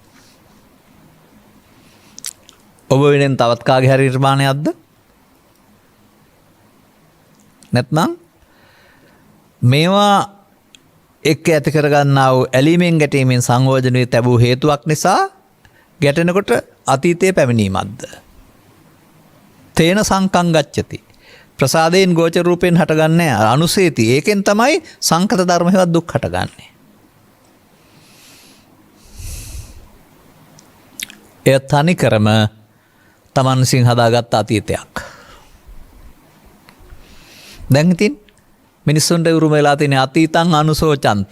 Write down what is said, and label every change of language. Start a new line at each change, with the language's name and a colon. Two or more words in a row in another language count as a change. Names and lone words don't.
Sinhala: ඔබ වෙනෙන් තවත් කාගේ හරි නිර්මාණයක්ද? නැත්නම් මේවා එක්ක ඇති කරගන්නා වූ ඇලීමෙන් ගැටීමෙන් සංයෝජනයේ තැබූ හේතුවක් නිසා ගැටෙනකොට අතීතයේ පැමිණීමක්ද?
Pali: තේන සංකං ගච්ඡති.
Sinhala: ප්‍රසාදයෙන් ගෝචර රූපෙන් හටගන්නේ අනුසේති. ඒකෙන් තමයි සංකත ධර්ම හේවත් දුක් හටගන්නේ. එය තනිකරම තමන් විසින් හදාගත් අතීතයක්. දැන් ඉතින් මිනිස්සුන්ට උරුම වෙලා තියෙන
Pali: අතීතං අනුසෝචන්ති.